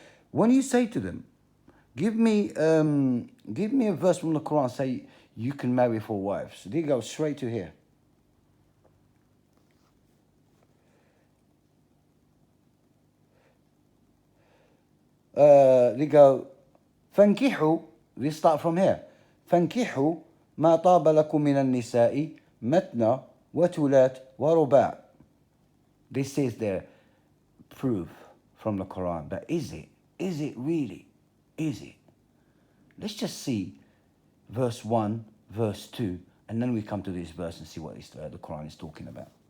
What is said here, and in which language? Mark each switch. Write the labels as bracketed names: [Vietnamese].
[English] When you say to them, give me a verse from the Quran, say you can marry 4 wives. They go straight to here. They go, فانكحوا, they start from here. [Arabic] فانكحوا ما طاب لكم من النساء مثنى وثلاث ورباع. [English] This is their proof from the Quran. But is it? Is it really? Is it? Let's just see verse 1, verse 2, and then we come to this verse and see what the Quran is talking about.